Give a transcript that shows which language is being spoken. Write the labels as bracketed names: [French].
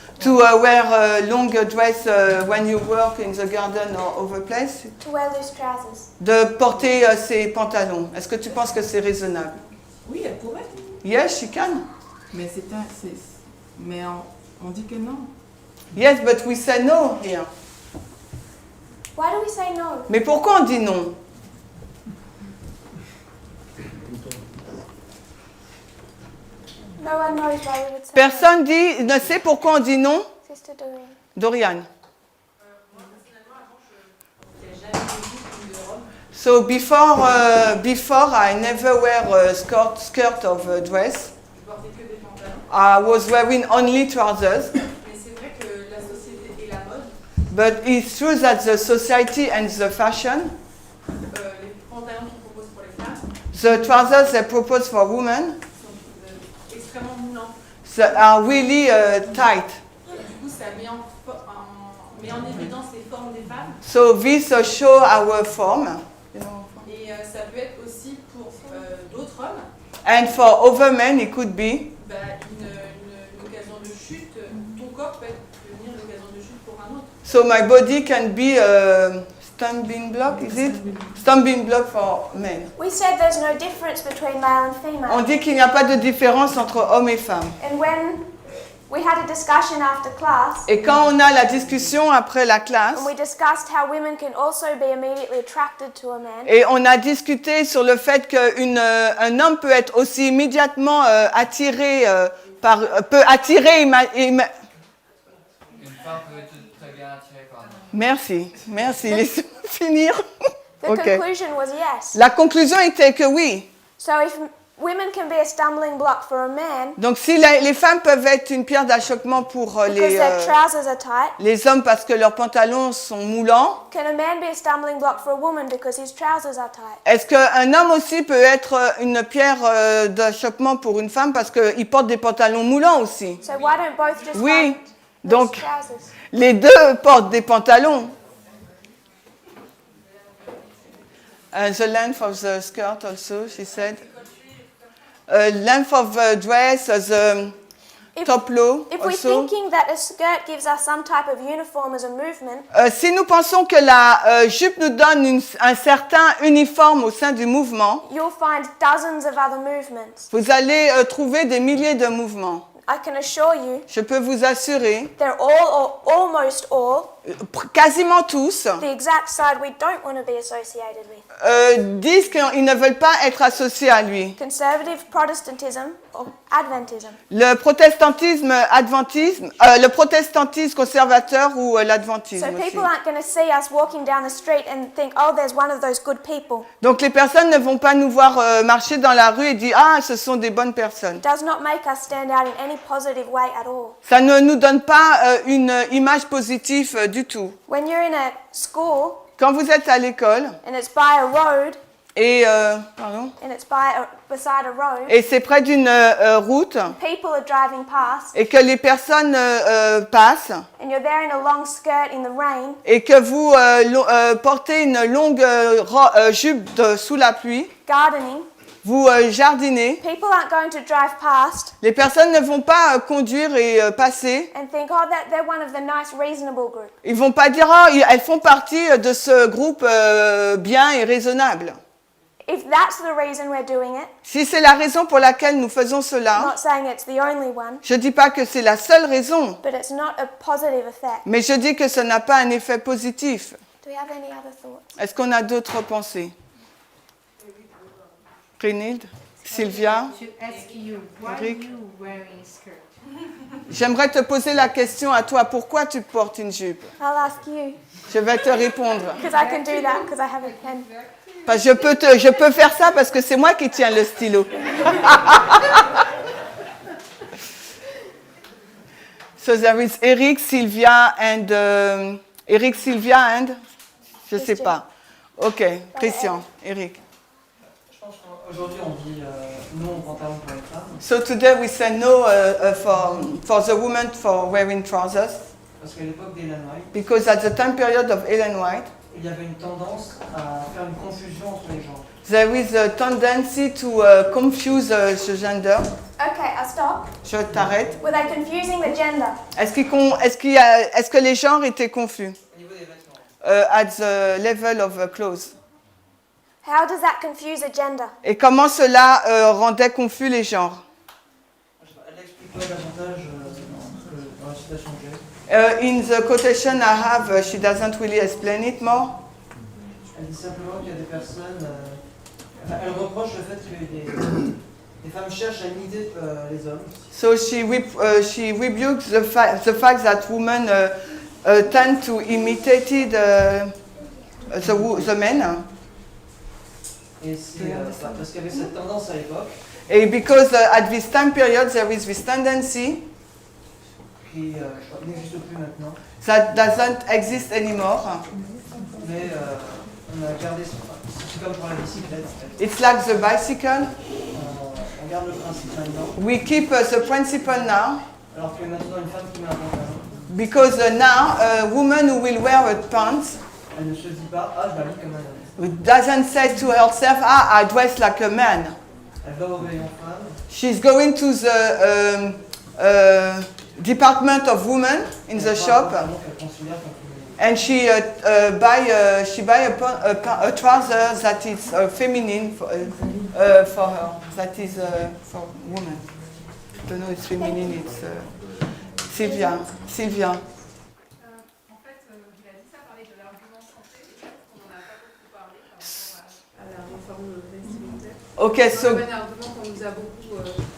[English] To wear a long dress when you work in the garden or other place? To wear loose trousers. [French] De porter ses pantalons. Est-ce que tu penses que c'est raisonnable? Oui, elle pourrait. [English] Yes, she can. [French] Mais mais on dit que non. [English] Yes, but we say no here. Why do we say no? [French] Mais pourquoi on dit non? [English] No one knows why we would say [French] Personne ne sait pourquoi on dit non? [English] no. Sister Doreen. Dorian. So before I never wear a skirt of a dress. [French] Je portais que des pantalons. [English] I was wearing only trousers. [French] Mais c'est vrai que la société et la mode, [English] But it's true that the society and the fashion, [French] les pantalons qu'ils proposent pour les femmes, [English] the trousers they propose for women, [French] sont extrêmement moulants. [English] are really tight. [French] Et du coup, ça met en évidence les formes des femmes. [English] So this show our form. [French] Et ça peut être aussi pour d'autres hommes [English] And for other men, it could be. [French] une occasion de chute. Ton corps peut devenir l'occasion de chute pour un autre. [English] So my body can be a stumbling block, is it? Stumbling block for men. We said there's no difference between male and female. [French] On dit qu'il n'y a pas de différence entre hommes et femmes. [English] And when we had a discussion after class, [French] Et quand on a la discussion après la classe, [English] and we discussed how women can also be immediately attracted to a man, [French] et on a discuté sur le fait qu'un homme peut être aussi immédiatement attiré peut attirer. Une femme peut être très bien attirée par nous. Merci, laissez-moi finir. [English] the Okay. conclusion was yes. [French] La conclusion était que oui. [English] So if women can be a stumbling block for a man [French] Donc si les femmes peuvent être une pierre d'achoppement pour [English] because their trousers are tight, [French] les hommes parce que leurs pantalons sont moulants, [English] can a man be a stumbling block for a woman because his trousers are tight? [French] est-ce qu'un homme aussi peut être une pierre d'achoppement pour une femme parce qu'il porte des pantalons moulants aussi? [English] So why don't both just [French] Oui, [English] wear [French] donc [English] loose trousers? [French] les deux portent des pantalons. [English] The length of the skirt also, she said. Length of the dress, the top low If we're also. thinking that a skirt gives us some type of uniform as a movement, [French] Si nous pensons que la jupe nous donne un certain uniforme au sein du mouvement, [English] you'll find dozens of other movements. [French] vous allez trouver des milliers de mouvements. [English] I can assure you, [French] Je peux vous assurer, [English] they're all or almost all [French] quasiment tous [English] the exact side we don't want to be associated with. [French] disent qu'ils ne veulent pas être associés à lui. [English] Conservative Protestantism or Adventism. [French] Le protestantisme le protestantisme conservateur ou [English] So [French] l'adventisme aussi. [English] people aren't going to see us walking down the street and think, oh, there's one of those good people. [French] Donc les personnes ne vont pas nous voir marcher dans la rue et dire ah ce sont des bonnes personnes. [English] It does not make us stand out in any positive way at all. [French] Ça ne nous donne pas une image positive du tout. [English] When you're in a school [French] Quand vous êtes à l'école [English] and it's by a road [French] et [English] and it's beside a road, [French] et c'est près d'une route [English] people are driving past [French] et que les personnes passent [English] and you're there in a long skirt in the rain, [French] et que vous portez une longue jupe sous la pluie, [English] gardening, [French] vous jardinez, [English] people aren't going to drive past [French] les personnes ne vont pas conduire et passer. [English] and think, oh, they're one of the nice, reasonable group. [French] Ils vont pas dire oh, elles font partie de ce groupe bien et raisonnable. [English] If that's the reason we're doing it, [French] Si c'est la raison pour laquelle nous faisons [English] I'm [French] cela, [English] not saying it's the only one, [French] je dis pas que c'est la seule raison, [English] but it's not a positive effect. [French] mais je dis que ça n'a pas un effet positif. [English] Do we have any other thoughts? [French] Est-ce qu'on a d'autres pensées? [English] Brynhilde? Sylvia? Eric? [French] J'aimerais te poser la question à toi. Pourquoi tu portes une jupe? [English] I'll ask you, [French] Je vais te répondre. [English] because I can do that, because I have a pen. [French] Parce que je peux faire ça parce que c'est moi qui tiens le stylo. [English] So there is Eric, Sylvia and Eric, Sylvia and [French] je sais pas. [English] Ok, Christian, Eric. [French] Je pense qu'aujourd'hui on dit non au pantalon pour les femmes. [English] So today we say no for the women for wearing trousers. [French] Parce qu'à l'époque d'Ellen White, [English] Because at the time period of Ellen White, [French] il y avait une tendance à faire une confusion entre les genres. [English] there is a tendency to confuse the gender. Okay, I'll stop. [French] Je t'arrête. [English] Were they confusing the gender? [French] Est-ce que les genres étaient confus? Au niveau des vêtements. [English] At the level of clothes. How does that confuse a gender? [French] Et comment cela rendait confus les genres? Elle n'explique pas davantage dans la citation que j'ai. [English] In the quotation I have, she doesn't really explain it more. [French] Elle dit simplement qu'il y a des personnes. Elle reproche le fait que les femmes cherchent à imiter les hommes. [English] So she rebukes the fact that women tend to imitate the men. [French] Et c'est parce qu'il y avait cette tendance à l'époque. [English] And because at this time period there is this tendency [French] Qui n'existe plus maintenant. [English] that doesn't exist anymore. [French] Mais on a gardé ça. C'est comme pour la bicyclette. [English] It's like the bicycle. [French] On garde le principe maintenant. [English] We keep the principle now. [French] Alors que maintenant, une femme qui met un pantalon, [English] Because now a woman who will wear a pants [French] elle ne se dit pas ah je m'habille comme un homme. [English] doesn't say to herself, I dress like a man. [French] Elle va au rayon femme. [English] She's going to the department of women in the shop, and she buy a trouser that is feminine for her. That is for women. I don't know, it's feminine. It's Sylvia. [French] En fait, il a dit ça, parler de l'argument santé, on n'en a pas beaucoup parlé par rapport à la réforme vestimentaire. [English] Okay, so. [French] C'est un argument qu'on nous a beaucoup donné.